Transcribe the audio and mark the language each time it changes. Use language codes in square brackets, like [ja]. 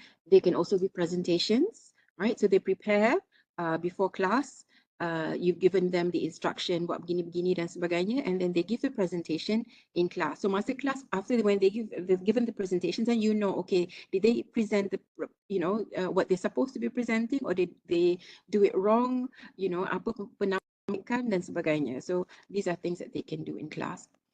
[en] They can also be presentations, right? So they prepare before class. You've given them the instruction [ms] buat begini-begini dan sebagainya, [en] and then they give the presentation in class. So masa class, after when they've given the presentations, and okay, did they present the what they're supposed to be presenting, or did they do it wrong? [ms] Apa penampilan dan sebagainya. [en] So these are things that they can do in class.